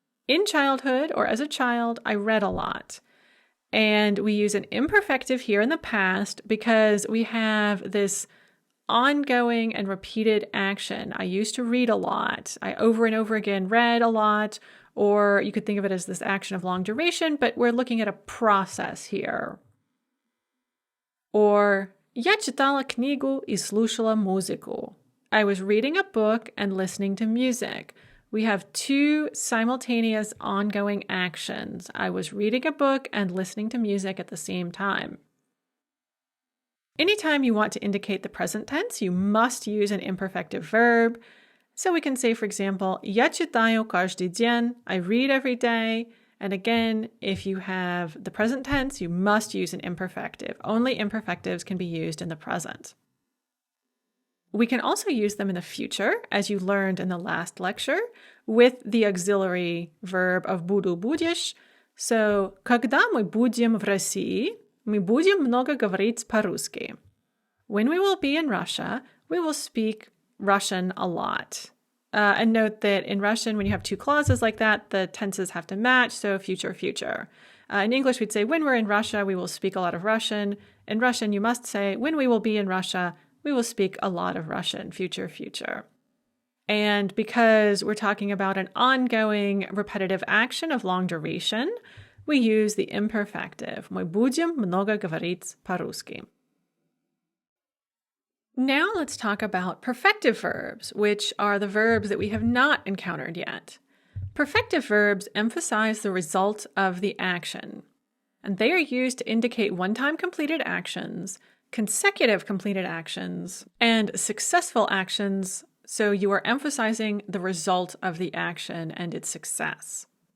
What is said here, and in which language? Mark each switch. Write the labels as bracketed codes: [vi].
[en] In childhood or as a child, I read a lot. And we use an imperfective here in the past because we have this ongoing and repeated action. I used to read a lot. I over and over again read a lot, or you could think of it as this action of long duration, but we're looking at a process here. [ru] Or я читала книгу и слушала музыку. [en] I was reading a book and listening to music. We have two simultaneous ongoing actions. I was reading a book and listening to music at the same time. Anytime you want to indicate the present tense, you must use an imperfective verb. So we can say, for example, [ru] я читаю каждый день. [en] I read every day. And again, if you have the present tense, you must use an imperfective. Only imperfectives can be used in the present. We can also use them in the future, as you learned in the last lecture, with the auxiliary verb of буду, будешь. [ru] So, когда мы будем в России, мы будем много говорить по-русски. [en] When we will be in Russia, we will speak Russian a lot. And note that in Russian, when you have two clauses like that, the tenses have to match, so future, future. In English, we'd say, when we're in Russia, we will speak a lot of Russian. In Russian, you must say, when we will be in Russia, we will speak a lot of Russian, future, future. And because we're talking about an ongoing repetitive action of long duration, we use the imperfective. [ru] Мы будем много говорить по-русски. [en] Now let's talk about perfective verbs, which are the verbs that we have not encountered yet. Perfective verbs emphasize the result of the action, and they are used to indicate one-time completed actions, consecutive completed actions, and successful actions, so you are emphasizing the result of the action and its success.